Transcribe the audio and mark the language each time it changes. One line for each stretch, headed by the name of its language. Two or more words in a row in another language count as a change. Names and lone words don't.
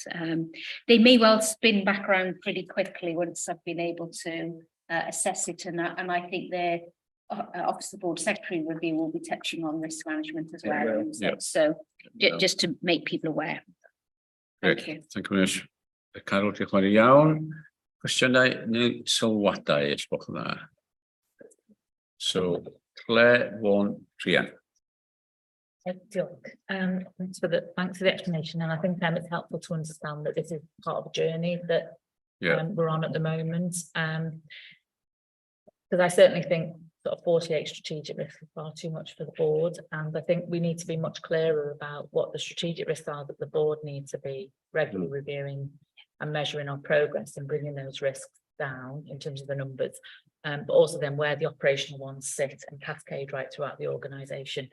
English: They may well spin back around pretty quickly once I've been able to assess it, and I think they're Office of the Board Secretary review will be touching on risk management as well. Yeah. So just to make people aware. Thank you. Thank you very much.
Welsh: Carol, diolch yn fawr iawn. Cwestiynau neu sylwadau os gwelwch yn dda?
English: So, Claire Vaughan Rhian. Thanks for the explanation, and I think it's helpful to understand that this is part of a journey that we're on at the moment. Because I certainly think sort of 48 strategic risks is far too much for the board, and I think we need to be much clearer about what the strategic risks are that the board needs to be regularly reviewing and measuring our progress and bringing those risks down in terms of the numbers, but also then where the operational ones sit and cascade right throughout the organisation.